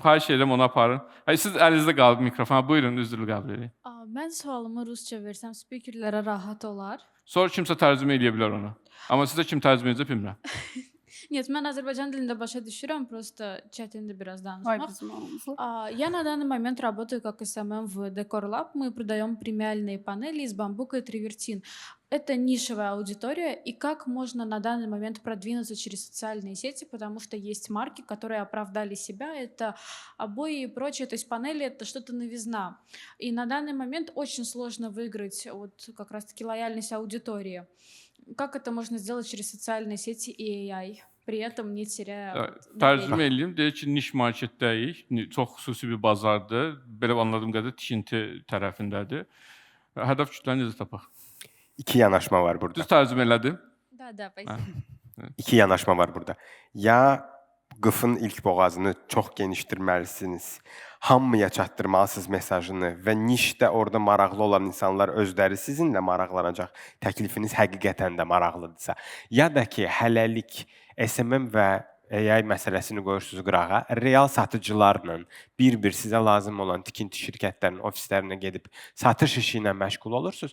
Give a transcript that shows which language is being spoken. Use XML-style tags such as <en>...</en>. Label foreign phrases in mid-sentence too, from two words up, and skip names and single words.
<az>Xahiş edirəm onu aparın. Siz əlinizdə qalıb mikrofona. Buyurun, üzrlü qəbul edin. Mən sualımı rusca versəm spikerlərə rahat olar. Sonra kimsə tərcümə edə bilər onu. Amma sizə kim tərcümə edəcək bilmirəm. Нет, mən Azərbaycan dilində başa düşürəm, просто çətindir biraz Ay danışmaq. bizim anımızı.</az> <ru>Я на данный момент работаю как SMM в Decor Lab. Мы продаем премиальные панели из бамбука и тривертин. Это нишевая аудитория, и как можно на данный момент продвинуться через социальные сети, потому что есть марки, которые оправдали себя, это обои и прочее, то есть панели это что-то новизна. И на данный момент очень сложно выиграть вот как раз-таки лояльность аудитории. Как это можно сделать через социальные сети и AI? Pri этом не terəyə</ru> <az>Tərcümə edeyim. Deyir ki, niş marketdəyik. Çox xüsusi bir bazardır. Belə anladığım qədər tikinti tərəfindədir. Hədəf kütləni necə tapaq? İki yanaşma var burada. Düz tərcümə elədim.</az> <ru>Да, спасибо.</ru> <az>İki yanaşma var burada. Ya qıfın ilk boğazını çox genişdirməlisiniz. Hamıya çatdırmalısınız mesajını və nişdə orada maraqlı olan insanlar özləri sizinlə maraqlanacaq. Təklifiniz həqiqətən də maraqlıdırsa. Ya da ki, hələlik SMM və AI məsələsini qoyursunuz qırağa, real satıcılarla bir-bir sizə lazım olan tikinti şirkətlərinin ofislərinə gedib satış işi ilə məşğul olursunuz.</az>